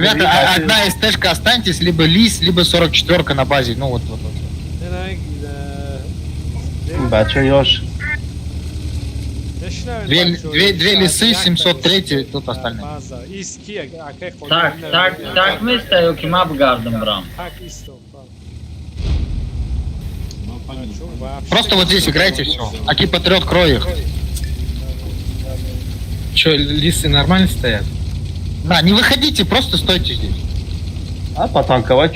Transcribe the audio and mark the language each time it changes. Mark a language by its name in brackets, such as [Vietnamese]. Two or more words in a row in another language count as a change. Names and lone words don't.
[Russian] Ребята, одна СТшка останьтесь, либо лис, либо 44-ка на базе. Ну вот. [Tajik] Бачо ёж. [Russian] Две лисы, 703 тут остальные. [Tajik] так мистаю ки ма бгардам брам [Russian] Просто вот здесь играйте, все. Аки Патриот, крой их. Че, лисы нормально стоят? Да, не выходите, просто стойте здесь. А потанковать